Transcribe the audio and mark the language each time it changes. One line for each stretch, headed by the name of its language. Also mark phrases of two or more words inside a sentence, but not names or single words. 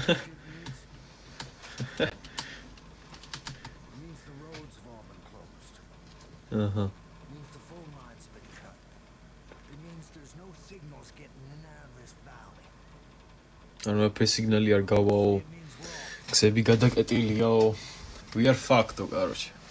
Georgian: აჰა. ანუ AP სიგნალი არ გავაო. გზები გადაკეტილიაო.
English: We are fucked, короче.